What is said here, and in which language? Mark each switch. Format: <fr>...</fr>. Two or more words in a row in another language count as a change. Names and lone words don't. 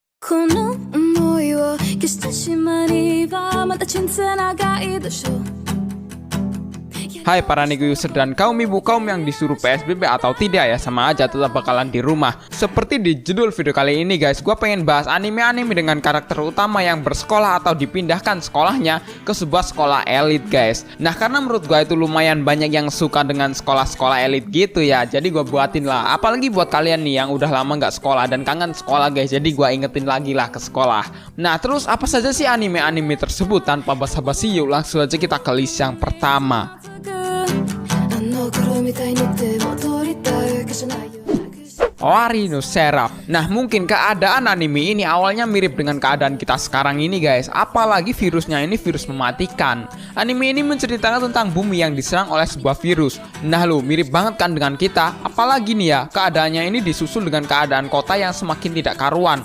<ja>この想いを消した島にはまた小さなガイドショー</ja> <id>Hai para nego user dan kaum ibu kaum yang disuruh PSBB atau tidak ya, sama aja tetap bakalan di rumah. Seperti di judul video kali ini guys, gue pengen bahas anime-anime dengan karakter utama yang bersekolah atau dipindahkan sekolahnya ke sebuah sekolah elit guys. Nah karena menurut gue itu lumayan banyak yang suka dengan sekolah-sekolah elit gitu ya, jadi gue buatin lah. Apalagi buat kalian nih yang udah lama nggak sekolah dan kangen sekolah guys, jadi gue ingetin lagi lah ke sekolah. Nah terus apa saja sih anime-anime tersebut? Tanpa basa-basi yuk langsung aja kita ke list yang pertama. Owari no Seraph. Nah mungkin keadaan anime ini awalnya mirip dengan keadaan kita sekarang ini guys. Apalagi virusnya ini virus mematikan. Anime ini menceritakan tentang bumi yang diserang oleh sebuah virus. Nah lo mirip banget kan dengan kita. Apalagi nih ya, keadaannya ini disusul dengan keadaan kota yang semakin tidak karuan.</id>